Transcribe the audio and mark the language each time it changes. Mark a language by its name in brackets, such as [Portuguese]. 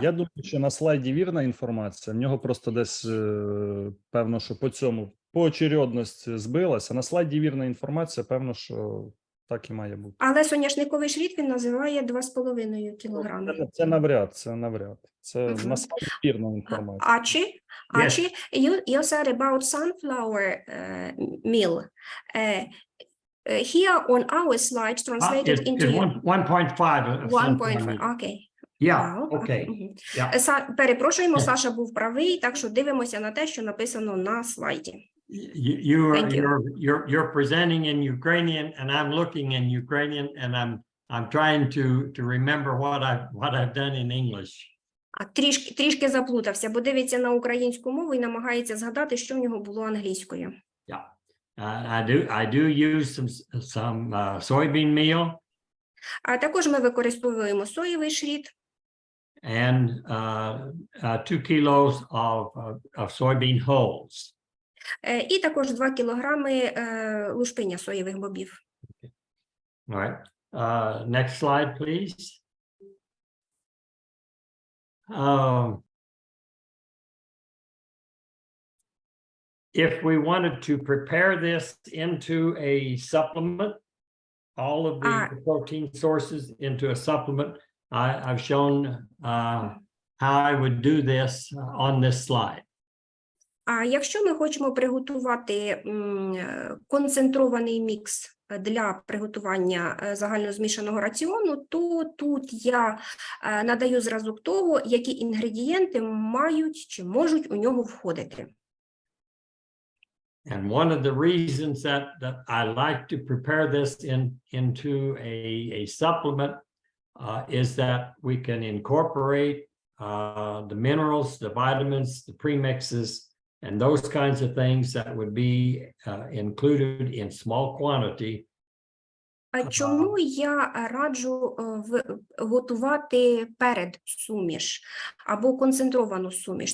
[Ukrainian] я думаю, що на слайді вірна інформація, в нього просто десь, певно, що по очередності збилася. На слайді вірна інформація, певно, що так і має бути. Але соняшниковий шріт він називає 2,5 кілограми. Це навряд. Це Мгм. на слайді вірна інформація. [English] Archie, you said about sunflower meal. Here on our slide translated It's into 1.5. 1.5. Okay. Yeah, Wow. okay. Мгм. Yeah. [Ukrainian] Перепрошуємо, Саша був правий, так що дивимося на те, що написано на слайді. [English] Thank you. You're presenting in Ukrainian and I'm looking in Ukrainian and I'm trying to remember what I've done in English. [Ukrainian] Трішки заплутався, бо дивиться на українську мову і намагається згадати, що в нього було англійською. [English] Yeah. I do use some soybean meal [Ukrainian] А також ми використовуємо соєвий шріт [English] and 2 kilos of soybean hulls. [Ukrainian] І також 2 кілограми лушпиня соєвих бобів. [English] All right. Next slide, please. If we wanted to prepare this into a supplement, all of the protein sources into a supplement, I've shown how I would do this on this slide. [Ukrainian] А якщо ми хочемо приготувати концентрований мікс для приготування загальнозмішаного раціону, то тут я надаю зразок того, які інгредієнти мають чи можуть у нього входити. [English] And one of the reasons that I like to prepare this into a supplement is that we can incorporate the minerals, the vitamins, the premixes, and those kinds of things that would be included in small quantity. [Ukrainian] Чому я раджу готувати передсуміш або концентровану суміш?